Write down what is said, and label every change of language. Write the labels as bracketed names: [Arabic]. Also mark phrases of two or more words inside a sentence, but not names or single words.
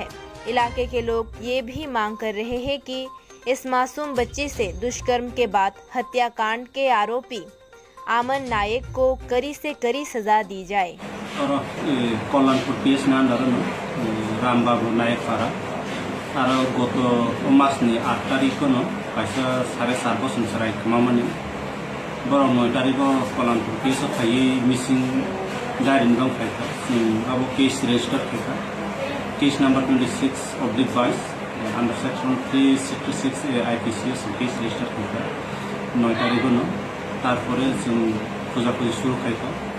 [Hindi] इलाके के लोग ये भी मांग कर रहे हैं कि इस मासूम बच्ची से दुष्कर्म के बाद हत्याकांड के आरोपी आमन नायक को कड़ी से कड़ी सजा दी जाए। [Bodo] कल्याणपुर पीएस रामबाबू नायक पारा गत मासनि 8 तारिख कायसा 4.5 बोसोर सराय खामानि बर 9 तारिख कल्याणपुर पीएस थाई मिसिं जारिन दंखायखा अब [English] case register [Bodo] खायखा [English] case number 26/22 under section 366 IPC case register [Bodo] खायखा 9 तारिख तारपरे जों फुजा शुरू खायखा